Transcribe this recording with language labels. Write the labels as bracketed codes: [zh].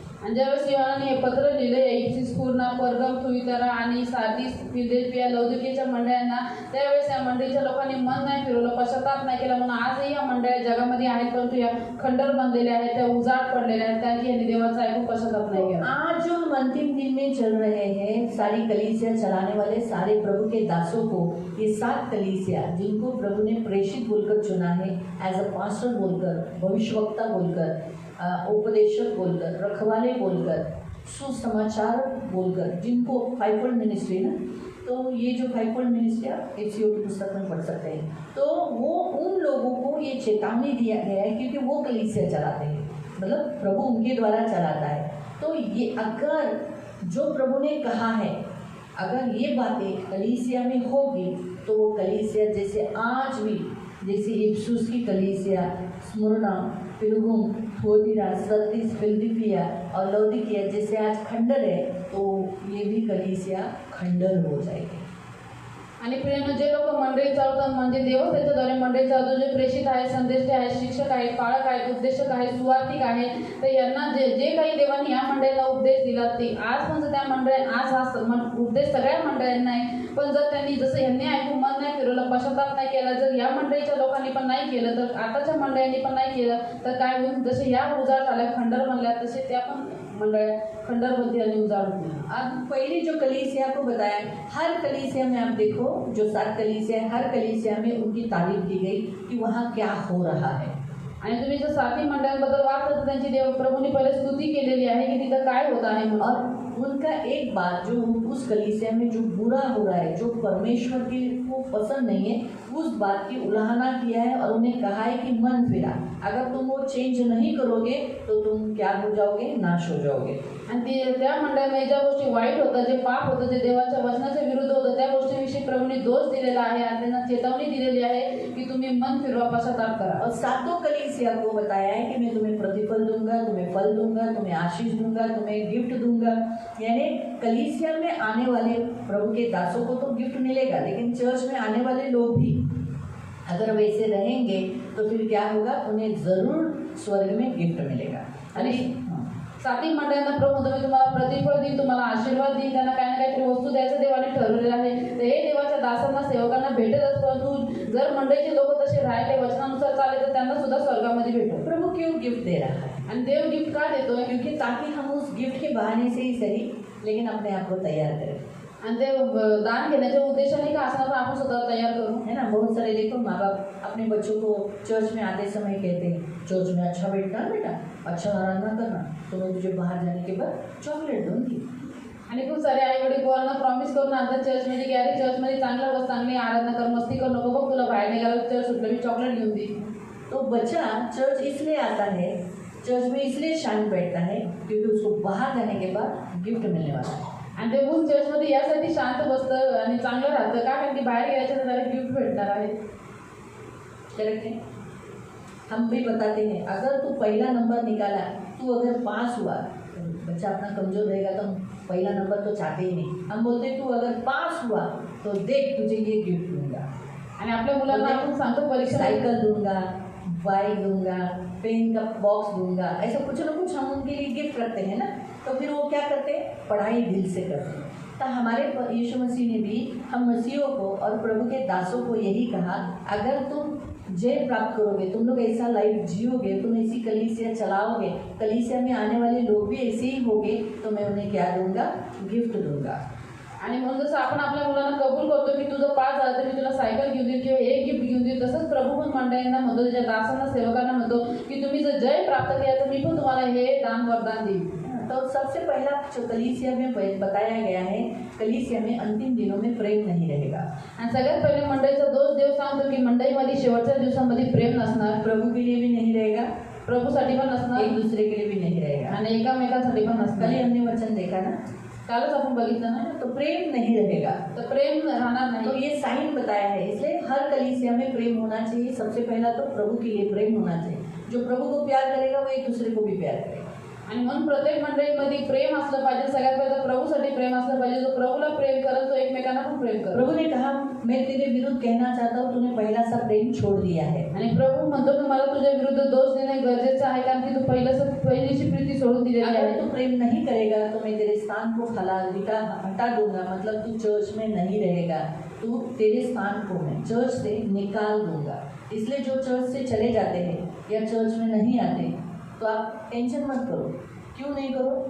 [mr] आणि ज्यावेळेस योहानाने हे पत्र लिहिलं इफिसुस, स्मुर्ना, पर्गम, थुआतीरा आणि सार्दिस, फिलदेल्फिया, लौदीकियाच्या मंडळांना, त्यावेळेस या मंडळीच्या लोकांनी मन नाही फिरवलं, पश्चाताप नाही केला, म्हणून आजही या मंडळ्या जगामध्ये आहेत, परंतु या खंडर बनलेले आहेत, त्या उजाड पडलेल्या आहेत, त्यांनी यांनी देवाचा ऐकून पश्चाताप नाही केला. [hi] आज जो हम अंतिम दिन में चल रहे हैं, सारी कलीसिया चलाने वाले सारे प्रभु के दासों को, ये 7 कलीसिया जिनको प्रभु ने प्रेषित बोलकर चुना है, एज अ पास्टर बोलकर, भविष्यवक्ता बोलकर, उपदेशक बोलकर, रखवाले बोलकर, सुसमाचार बोलकर, जिनको फाइवफोल्ड मिनिस्ट्री ना, तो ये जो फाइवफोल्ड मिनिस्ट्री आप एफसीओ की पुस्तक में पढ़ सकते हैं, तो वो उन लोगों को ये चेतावनी दिया गया है क्योंकि वो कलीसिया चलाते हैं, मतलब प्रभु उनके द्वारा चलाता है। तो ये अगर जो प्रभु ने कहा है, अगर ये बातें कलीसिया में होगी, तो वो कलीसिया जैसे आज भी, जैसे इफिसुस की कलीसिया, स्मुर्ना, फिलगुम, थुआतीरा, सरदीस, फिलदिल्फिया और लौदीकिया जैसे आज खंडर है, तो ये भी कलीसिया खंडर हो जाएगी। [mr] आणि प्रियांनो, जे लोक मंडळी चालवतात, म्हणजे देव त्याच्याद्वारे मंडळी चालवतो, जे प्रेषित आहेत, संदेष्टे आहेत, शिक्षक आहेत, पाळक आहेत, उपदेशक आहेत, सुवार्थिक आहेत, तर यांना जे काही देवाने या मंडळीला उपदेश दिला, ते आज पण त्या मंडळी, आज हा उपदेश सगळ्या मंडळींना आहे, पण जर त्यांनी जसं यांनी ऐकून मन नाही फिरवलं, पश्चाताप नाही केला, जर या मंडळीच्या लोकांनी पण नाही केलं, तर आताच्या मंडळींनी पण नाही केलं, तर काय होईल, जसे या उजाड झाल्या, खंडर बनल्या, तसे त्या पण मंडळ खंडर बनती आणि उजाड होती। [hi] अब पहली जो कलीसिया को बताया, हर कलीसिया में आप देखो, जो 7 कलीसिया है, हर कलीसिया में उनकी तारीफ की गई कि वहाँ क्या हो रहा है। [mr] आणि तुम्ही जर 7 मंडळांबद्दल वाचलं तर त्यांची देव प्रभूंनी पहिले स्तुती केलेली आहे की तिथं काय होत आहे म्हणून। [hi] और उनका एक बात, जो उस कलीसिया में जो बुरा हो रहा है, जो परमेश्वर को पसंद नहीं है, उस बात की उल्लंघना किया है और उन्हें कहा है कि मन फिरा, अगर तुम वो चेंज नहीं करोगे तो तुम क्या हो जाओगे, नाश हो जाओगे। [mr] आणि त्या मंडळामध्ये ज्या गोष्टी वाईट होतं, जे पाप होतं, जे देवाच्या वचनाच्या विरुद्ध होतं, त्या गोष्टीविषयी प्रभूंनी दोष दिलेला आहे आणि त्यांना चेतावणी दिलेली आहे की तुम्ही मन फिरवा, पश्चाताप करा। [hi] और 7 कलीसिया को बताया है कि मैं तुम्हें प्रतिफल दूंगा, तुम्हें फल दूंगा, तुम्हें आशीष दूंगा, तुम्हें गिफ्ट दूंगा। यानी कलीसिया में आने वाले प्रभु के दासों को तो गिफ्ट मिलेगा, लेकिन चर्च में आने वाले लोग भी अगर वैसे रहेंगे तो फिर क्या होगा, उन्हें जरूर स्वर्ग में गिफ्ट मिलेगा। [mr] आणि 7 मंडळांना प्रभू मी तुम्हाला प्रतिफळ देईन, तुम्हाला आशीर्वाद देईन, त्यांना काही ना काहीतरी वस्तू द्यायचं देवाने ठरवलेलं आहे। तर हे देवाच्या दासांना, सेवकांना भेटत असतं, परंतु जर मंडळीचे लोक तसे राहिले, वचनानुसार चालले, तर त्यांना सुद्धा स्वर्गामध्ये भेटेल। [hi] प्रभु क्यों गिफ्ट दे रहा है, [mr] आणि देव गिफ्ट का देतोय, [hi] क्योंकि ताकि हम उस गिफ्ट के बहाने से ही सही, लेकिन अपने आप को तैयार करें। [mr] आणि ते दान घेण्याच्या उद्देशाने का असणार, आपण स्वतः तयार करू, [hi] है ना। बहुत सारे देखो माँ बाप अपने बच्चों को चर्च में आते समय कहते हैं, चर्च में अच्छा बैठना बेटा, अच्छा आराधना करना, तो मैं तुझे बाहर जाने के बाद चॉकलेट दूंगी। [mr] आणि खूप सारे आई वडील पोरांना प्रॉमिस करून आणतात चर्चमध्ये की अरे चर्चमध्ये चांगला बस, चांगली आराधना कर, मस्ती कर नको, बघ तुला बाहेर निघाला चर्च सुटलं मी चॉकलेट घेऊन दे। [hi] तो बच्चा चर्च इसलिए आता है, चर्च में इसलिए शांत बैठता है क्योंकि उसको बाहर जाने के बाद गिफ्ट मिलने वाला है। [mr] आणि ते गुण चर्चमध्ये यासाठी शांत बसतं आणि चांगलं राहतं का, कारण की बाहेर गेल्याच्या त्याला गिफ्ट भेटणार आहे। [hi] करेक्ट है। हम भी बताते हैं, अगर तू पहला नंबर निकाला, तू अगर पास हुआ, बच्चा अपना कमजोर रहेगा तो हम पहला नंबर तो चाहते ही नहीं, हम बोलते तू अगर पास हुआ तो देख तुझे ये गिफ्ट दूंगा। [mr] आणि आपल्या मुलांना आपण सांगतो परीक्षा [hi] साइकिल दूंगा, बाइक दूंगा, पेन का बॉक्स दूंगा, ऐसा कुछ ना कुछ हम उनके लिए गिफ्ट करते हैं ना। तो फिर वो क्या करते हैं, पढ़ाई दिल से करते हैं। तो हमारे यीशु मसीह ने भी हम मसीहों को और प्रभु के दासों को यही कहा, अगर तुम जय प्राप्त करोगे, तुम लोग ऐसा लाइफ जियोगे, तुम ऐसी कलीसिया चलाओगे, कलीसिया में आने वाले लोग भी ऐसे ही होंगे, तो मैं उन्हें क्या दूंगा, गिफ्ट दूंगा। [mr] आणि म्हणून जसं आपण आपल्या मुलांना कबूल करतो की तुझं 5 झालं तर मी तुला सायकल घेऊन देईल किंवा एक गिफ्ट घेऊन देईल, तसंच प्रभू पण मंडळींना म्हणतो, त्याच्या दासांना सेवकांना म्हणतो की तुम्ही जर जय प्राप्त केला तर मी पण तुम्हाला हे दान वरदान देईल. [hi] तो सबसे पहला जो कलीसिया में बताया गया है, कलीसिया में अंतिम दिनों में प्रेम नहीं रहेगा. [mr] आणि सगळ्यात पहिले मंडळीचा दोष देव सांगतो की मंडळीमध्ये शेवटच्या दिवसामध्ये प्रेम नसणार, [hi] प्रभु के लिए भी नहीं रहेगा, [mr] प्रभूसाठी पण नसणार, [hi] एक दूसरे के लिए भी नहीं रहेगा. [mr] आणि एकामेकांसाठी पण [hi] कल [mr] नसणार. [hi] ही हमने वचन देखा ना, [mr] कालच आपण बघितलं ना, [hi] तो प्रेम नहीं रहेगा. [mr] तर प्रेम राहणार [hi] तो [mr] नाही. [hi] ये साइन बताया है, इसलिए हर कलीसिया में प्रेम होना चाहिए. सबसे पहला तो प्रभु के लिए प्रेम होना चाहिए. जो प्रभु को प्यार करेगा वो एक दूसरे को भी प्यार करेगा. [mr] आणि म्हणून प्रत्येक मंडळीमध्ये प्रेम असलं पाहिजे. सगळ्यात पहिलं प्रभूसाठी प्रेम असलं पाहिजे. जो प्रभूला प्रेम करत तो एकमेकांना पण प्रेम करतो. [hi] प्रभु ने कहा, मैं तेरे विरुद्ध कहना चाहता हूँ, तूने पहला सा प्रेम छोड़ दिया है. [mr] आणि प्रभू म्हणतो की मला तुझ्या विरुद्ध दोष देणे गरजेचं आहे, कारण की तू पहिलीची प्रीती सोडून दिलेली [hi] अगर [mr] आहे. [hi] तू प्रेम नहीं करेगा तो मैं तेरे स्थान को हटा दूंगा. मतलब तू चर्च में नहीं रहेगा, तू तेरे स्थान को मैं चर्च से निकाल दूंगा. इसलिए जो चर्च से चले जाते हैं या चर्च में नहीं आते तो आप टेंशन मत करो. क्यों नहीं करो?